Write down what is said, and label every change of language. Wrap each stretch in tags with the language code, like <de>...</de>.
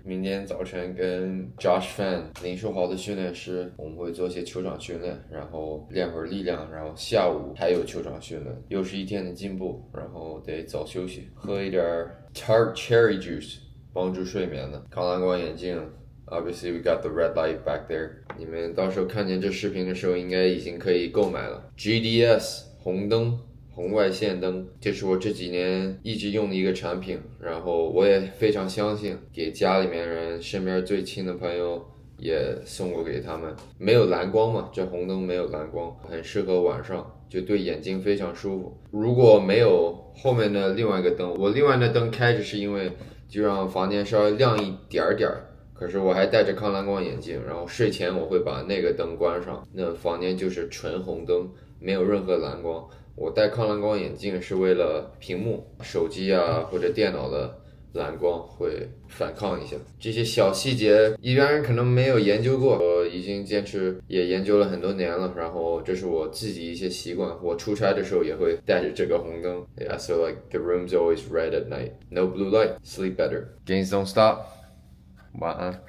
<zh>明天早晨跟 Josh Fan 林书豪的训练师，我们会做些球场训练，然后练会儿力量，然后下午还有球场训练，又是一天的进步，然后得早休息，喝一点 tart cherry juice 帮助睡眠的，抗蓝光眼镜。</zh> <en>Obviously, we got the red light back there.</en> <zh>你们到时候看见这视频的时候，应该已经可以购买了。GDS 红灯红外线灯，这是我这几年一直用的一个产品，然后我也非常相信，给家里面人、身边最亲的朋友也送过给他们。没有蓝光嘛，这红灯没有蓝光，很适合晚上，就对眼睛非常舒服。如果没有后面的另外一个灯，我另外的灯开着是因为就让房间稍微亮一点点，可是我还戴着抗蓝光眼镜，然后睡前我会把那个灯关上，那房间就是纯红灯，没有任何蓝光。我戴抗蓝光眼镜是为了屏幕、手机啊或者电脑的蓝光会反抗一下，这些小细节一般人可能没有研究过，我已经坚持也研究了很多年了，然后这是我自己一些习惯，我出差的时候也会带着这个红灯。</zh> <en>Yeah, so like the room's always red at night. No blue light, sleep better. Gains don't stop.</en> <zh>晚安。</zh>